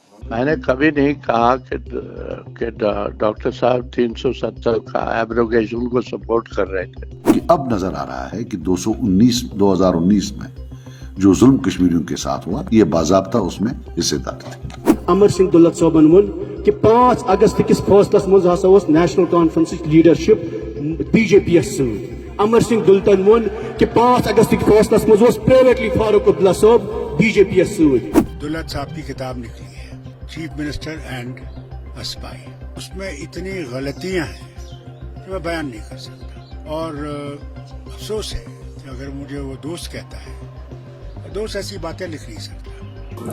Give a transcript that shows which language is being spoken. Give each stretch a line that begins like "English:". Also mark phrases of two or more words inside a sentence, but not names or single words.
Urdu: میں نے کبھی نہیں کہا کہ ڈاکٹر صاحب 370 کا ایبروگیشن کو سپورٹ کر رہے تھے. کہ اب نظر آ رہا ہے کہ 2019 میں جو ظلم کشمیریوں کے ساتھ ہوا یہ باضابطہ اس میں حصے دار تھے.
Kashmiri: امر سنگھ دولت صوبن ون کہ 5 اگست کس فیصلس مز ہسا اس نیشنل کانفرنس لیڈرشپ بی جے پی یس ست. امر سنگھ دولتن ون کہ 5 اگست کے فیصلس مز اس پرائیویٹلی فاروق عبداللہ صاحب بی جے پی یس ست.
Urdu: دولت صاحب کی کتاب نکلی ہے چیف منسٹر اینڈ اسپائی. اس میں اتنی غلطیاں ہیں کہ میں بیان نہیں کر سکتا اور افسوس ہے کہ اگر مجھے وہ دوست کہتا ہے دوست ایسی باتیں لکھ نہیں سکتا.